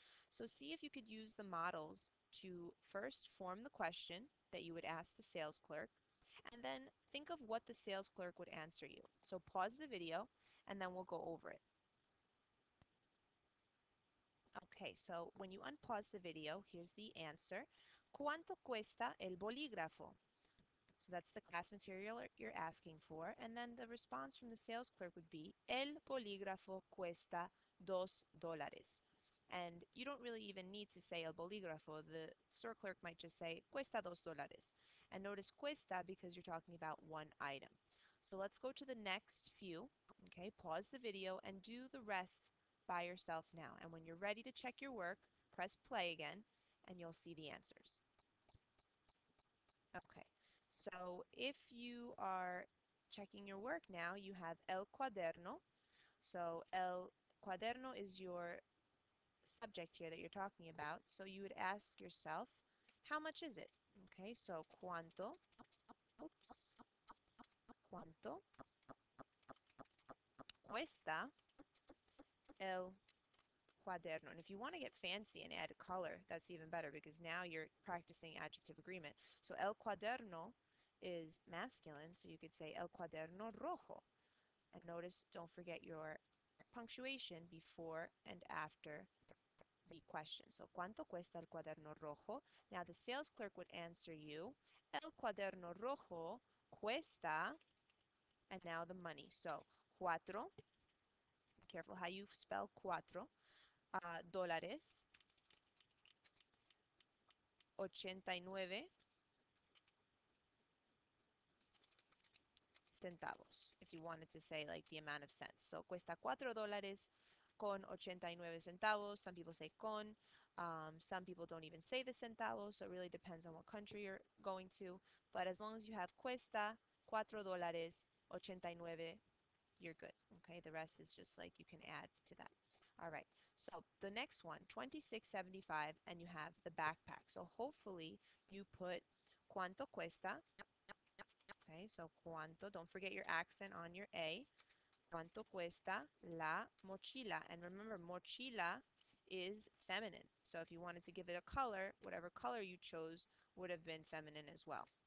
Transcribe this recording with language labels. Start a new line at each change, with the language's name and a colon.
English: So see if you could use the models to first form the question that you would ask the sales clerk, and then think of what the sales clerk would answer you. So pause the video, and then we'll go over it. Okay, so when you unpause the video, here's the answer.
Spanish: ¿Cuánto cuesta el bolígrafo?
English: So that's the class material you're asking for. And then the response from the sales clerk would be,
Spanish: El bolígrafo cuesta $2.
English: And you don't really even need to say el bolígrafo. The store clerk might just say,
Spanish: cuesta $2.
English: And notice cuesta because you're talking about one item. So let's go to the next few. Okay, pause the video and do the rest by yourself now. And when you're ready to check your work, press play again, and you'll see the answers. Okay, so if you are checking your work now, you have el cuaderno. So el cuaderno is your subject here that you're talking about. So you would ask yourself, how much is it? Okay, so oops,
Spanish: cuánto cuesta el cuaderno.
English: And if you want to get fancy and add color, that's even better because now you're practicing adjective agreement. So el cuaderno is masculine, so you could say
Spanish: el cuaderno rojo.
English: And notice, don't forget your punctuation before and after the question.
Spanish: So, ¿cuánto cuesta el cuaderno rojo?
English: Now, the sales clerk would answer you,
Spanish: el cuaderno rojo cuesta,
English: and now the money. So, cuatro, careful how you spell cuatro,
Spanish: dólares, 89 centavos,
English: if you wanted to say like the amount of cents. So
Spanish: cuesta $4 con 89 centavos.
English: Some people say con. Some people don't even say the centavos, so it really depends on what country you're going to. But as long as you have
Spanish: cuesta $4 89,
English: you're good. Okay, the rest is just like you can add to that. All right, so the next one, 26.75, and you have the backpack. So hopefully you put
Spanish: cuánto cuesta.
English: Okay, so cuánto, don't forget your accent on your A.
Spanish: ¿Cuánto cuesta la mochila?
English: And remember, mochila is feminine. So if you wanted to give it a color, whatever color you chose would have been feminine as well.